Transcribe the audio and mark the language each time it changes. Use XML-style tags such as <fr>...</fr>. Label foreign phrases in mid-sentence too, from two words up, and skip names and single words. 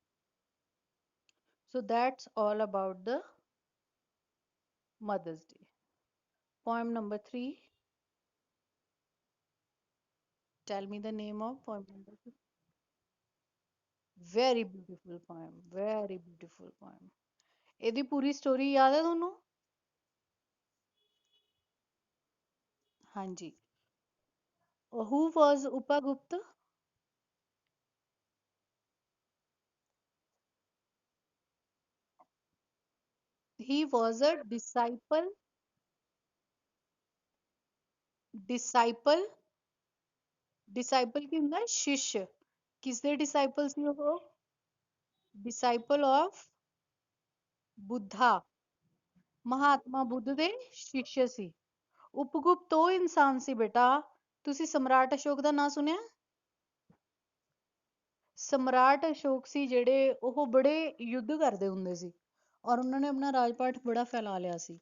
<en>So that's all about the Mother's Day. Poem number 3. Tell me the name of poem number 3. Very beautiful poem. Very beautiful poem.</en> <pa>ਇਹਦੀ ਪੂਰੀ ਸਟੋਰੀ ਯਾਦ ਹੈ ਤੁਹਾਨੂੰ? ਹਾਂਜੀ.</pa> <en>Who was Upagupta? He was a disciple disciple</en> <pa>ਕੀ ਹੁੰਦਾ? ਸ਼ਿਸ਼. ਕਿਸ ਦੇ disciple ਸੀ ਉਹ?</pa> <en>Disciple of ਬੁੱਧਾ.</en> <pa>ਮਹਾਤਮਾ ਬੁੱਧ ਦੇ ਸ਼ਿਸ਼ ਸੀ. ਉਪਗੁਪਤ ਉਹ ਇਨਸਾਨ ਸੀ ਬੇਟਾ. ਤੁਸੀਂ ਸਮਰਾਟ ਅਸ਼ੋਕ ਦਾ ਨਾਂ ਸੁਣਿਆ? ਸਮਰਾਟ ਅਸ਼ੋਕ ਸੀ ਜਿਹੜੇ, ਉਹ ਬੜੇ ਯੁੱਧ ਕਰਦੇ ਹੁੰਦੇ ਸੀ ਔਰ ਉਹਨਾਂ ਨੇ ਆਪਣਾ ਰਾਜਪਾਟ ਬੜਾ ਫੈਲਾ ਲਿਆ ਸੀ.</pa>